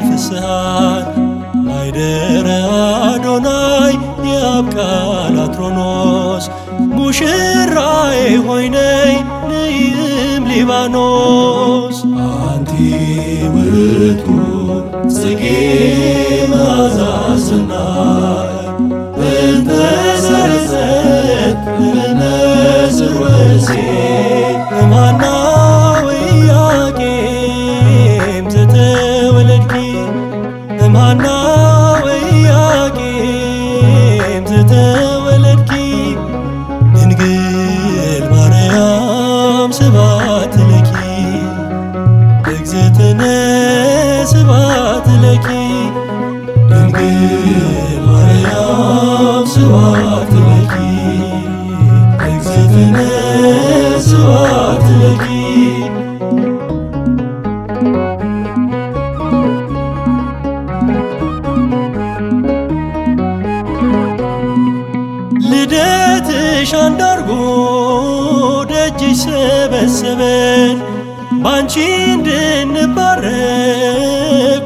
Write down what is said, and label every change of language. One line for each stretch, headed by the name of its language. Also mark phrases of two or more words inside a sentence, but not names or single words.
Amharic: ፍስሐን ማይደረ አዶናይ የአብ ቃል አትሮኖስ ሙሽራዬ ሆይ ነይ ንይም ሊባኖስ
Geez: አንቲ ውእቱ ጽጌ መዓዛ ሰናይ እንተ ሰረጸት ለነስር ወእሴት እምሃና ወኢያቄም ዘተወለድኪ እምሃና ወኢያቄም ዘተወለድኪ ድንግል ማርያም ስብሐት ለኪ እግዝእትነ ስብሐት ለኪ ድንግል ማርያም ስብሐት ለኪ እግዝእትነ ስብሐት ለኪ
Amharic: ልደትሽ አንዳርጎ ደጅሽ ሰበሰበን ባንቺ እንድንባረክ